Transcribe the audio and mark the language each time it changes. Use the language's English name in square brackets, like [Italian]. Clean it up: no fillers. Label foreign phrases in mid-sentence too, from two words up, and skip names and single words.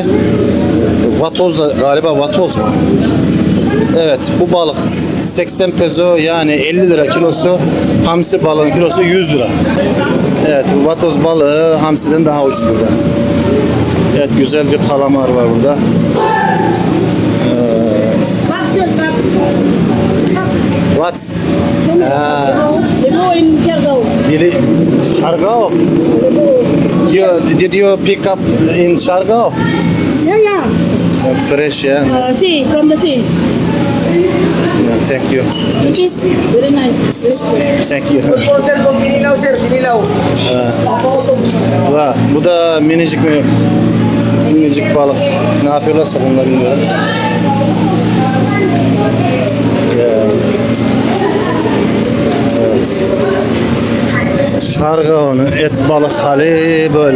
[Turkish] Vatoz da galiba vatoz mu? Evet, bu balık 80 peso yani 50 lira kilosu. Hamsi balığın kilosu 100 lira. Evet, bu vatoz balığı hamsiden daha ucuz burada. Evet, güzel bir kalamar var burada. [English] What's Demo in Siargao. Siargao? Did you pick up in Siargao? Yeah. Fresh, yeah. Sea, from the sea. Yeah, thank you. It's very nice. Thank you. [Filipino] Sir, kung kinilaw, sir, kinilaw. [Turkish] Bu da minicik balık. Ne yapıyorlarsa bunlar bilmiyorum. Evet. Şargao'nun et balık hali böyle.